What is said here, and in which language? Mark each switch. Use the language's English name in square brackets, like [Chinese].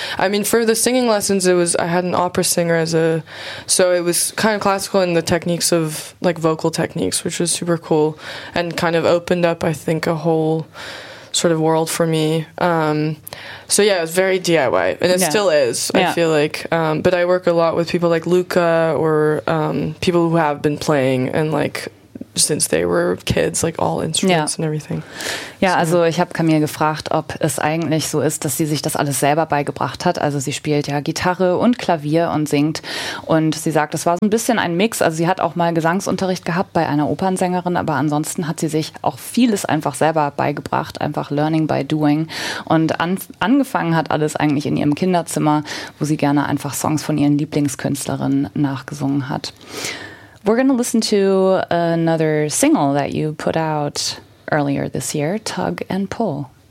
[English] I mean, for the singing lessons, I had an opera singer so it was kind of classical in the techniques of like vocal techniques, which was super cool and kind of opened up, I think, a whole sort of world for me. It was very DIY, and it still is, I feel like. But I work a lot with people like Luca or people who have been playing and like since they were kids, like all instruments and everything. [German] Ja, so. Also ich habe Camille gefragt, ob es eigentlich so ist, dass sie sich das alles selber beigebracht hat. Also sie spielt ja Gitarre und Klavier und singt. Und sie sagt, es war so ein bisschen ein Mix. Also sie hat auch mal Gesangsunterricht gehabt bei einer Opernsängerin, aber ansonsten hat sie sich auch vieles einfach selber beigebracht, einfach [English] learning by doing. [German] Und angefangen hat alles eigentlich in ihrem Kinderzimmer, wo sie gerne einfach Songs von ihren Lieblingskünstlerinnen nachgesungen hat. [English] We're going to listen to another single that you put out earlier this year, Tug and Pull.